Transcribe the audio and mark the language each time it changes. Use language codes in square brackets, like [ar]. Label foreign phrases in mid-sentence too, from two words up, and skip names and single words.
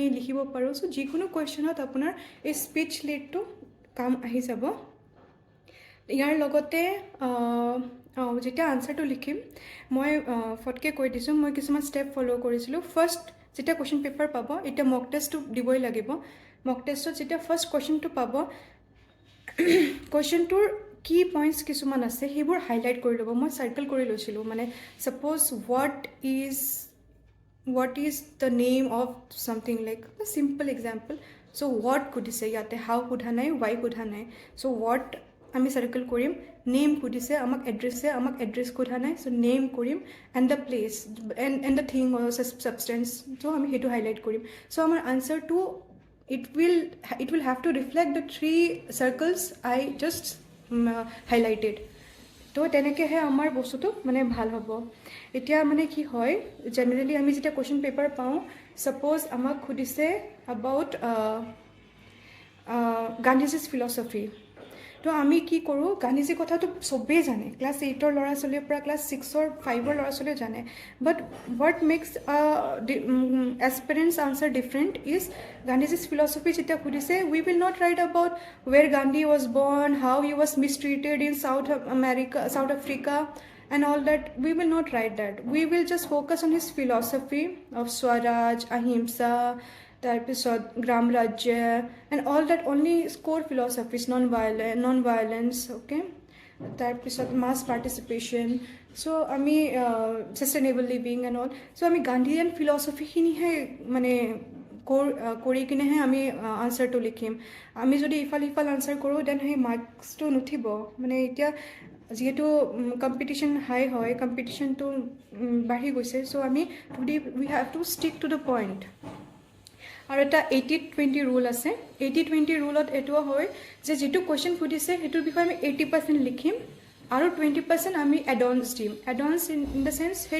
[as] লিখিব পাৰোঁ চ' যিকোনো কুৱেশ্যনত আপোনাৰ এই স্পীচ লিডটো কাম আহি যাব ইয়াৰ লগতে যেতিয়া আনচাৰটো লিখিম মই ফটকৈ কৈ দিছোঁ মই কিছুমান ষ্টেপ ফ'ল' কৰিছিলোঁ ফাৰ্ষ্ট যেতিয়া [en] question paper [as] পাব এতিয়া [en] mock test [as] দিবই লাগিব [en] mock test [as] যেতিয়া [en] first question [as] পাব কুৱেশ্যনটোৰ কি পইণ্টছ কিছুমান আছে সেইবোৰ হাইলাইট কৰি ল'ব মই চাৰ্কেল কৰি লৈছিলোঁ মানে ছাপ'জ [en] what is the name of something like a simple example so what [as] সুধিছে ইয়াতে [en] how [as] সোধা নাই [en] why [as] সোধা নাই [en] so [as] what আমি সাৰ্কেল কৰিম নেম সুধিছে আমাক এড্ৰেছ সোধা নাই so নেম কৰিম [en] and the place and the thing or substance so [as] আমি সেইটো হাইলাইট কৰিম so আমাৰ আনসাৰটো [en] it will have to reflect the three circles I just highlighted [as] তো তেনেকৈহে আমাৰ বস্তুটো মানে ভাল হ'ব এতিয়া মানে কি হয় জেনেৰেলি আমি যেতিয়া [en] question paper [as] পাওঁ ছাপ'জ আমাক সুধিছে [en] about Gandhiji's philosophy [as] তো আমি কি কৰোঁ গান্ধীজীৰ কথাটো চবেই জানে ক্লাছ 8ৰ ল'ৰা ছোৱালীৰ পৰা ক্লাছ 6 5ৰ ল'ৰা ছোৱালীয়ে জানে [en] but what makes aspirants answer different is Gandhiji's philosophy [as] যেতিয়া সুধিছে [en] we will not write about where Gandhi was born how he was mistreated in South Africa and all that we will not write that we will just focus on his philosophy of Swaraj Ahimsa তাৰপিছত [as] গ্ৰাম ৰাজ্য [en] and all that only core philosophies non-violence okay [as] তাৰপিছত [en] mass participation so [as] আমি [en] sustainable living and all so [as] আমি [en] Gandhian philosophy [as] মানে কৰি কিনেহে আমি আনচাৰটো লিখিম আমি যদি ইফাল আনচাৰ কৰোঁ দেন সেই মাৰ্কছটো নুঠিব মানে এতিয়া যিহেতু [en] competition high [as] হয় কম্পিটিশ্যনটো বাঢ়ি গৈছে চ' আমি [en] we have to stick to the point [as] আৰু এটা 80-20 ৰুল আছে 80-20 ৰুলত এইটোও হয় যে যিটো কুৱেশ্যন সুধিছে সেইটোৰ বিষয়ে আমি 80% লিখিম আৰু 20% আমি এডভান্স দিম এডভান্স ইন দ্য চেন্স সেই